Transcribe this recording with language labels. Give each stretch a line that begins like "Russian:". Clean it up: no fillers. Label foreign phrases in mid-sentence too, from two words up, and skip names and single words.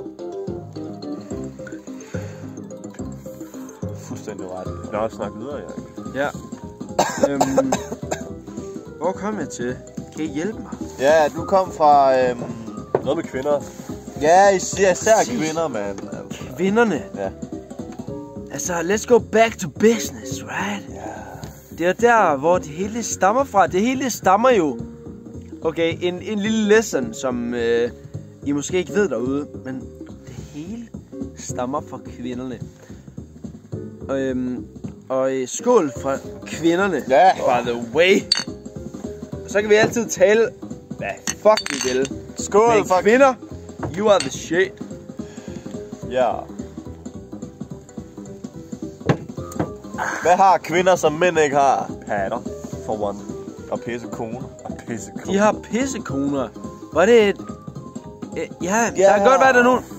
Danish: Fuldstændig ret. Lad os snakke videre, Erik. Ja. Hvor kom jeg til? Kan I hjælpe mig? Ja, du kom fra... Noget med kvinder. Ja, især kvinder, mand. Altså. Kvinderne. Ja. Altså,
English: let's go back to business, right?
Danish: Ja. Det er der, hvor det hele stammer fra. Det hele stammer jo... Okay, en lille lesson, som I måske ikke ved derude. Men det hele stammer fra kvinderne. Og skål fra kvinderne, Ja.
English: by the way.
Danish: Så kan vi altid tale, hvad fuck vi vil. Skål Men for... kvinder,
English: you are the shit.
Danish: Ja. Hvad har kvinder, som mænd ikke har? Patter,
English: for one.
Danish: Og pissekoner. Og pissekoner. De har pissekoner. Var det et... Ja, der kan godt være, der er nogen...